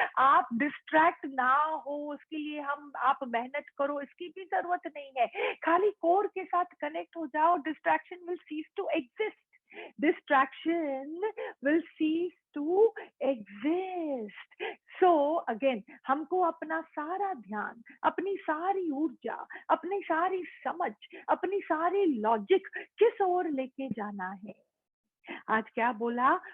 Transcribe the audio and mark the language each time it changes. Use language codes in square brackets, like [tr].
[hi] आप डिस्ट्रैक्ट ना हो उसके लिए आप मेहनत करो, इसकी भी जरूरत नहीं है। खाली कोर के साथ कनेक्ट हो जाओ, [en] Distraction will cease to exist. Distraction will cease to exist. So again, [hi] हमको अपना सारा ध्यान, अपनी सारी ऊर्जा, अपनी सारी समझ, अपनी सारी लॉजिक किस ओर लेके जाना है? आज क्या बोला?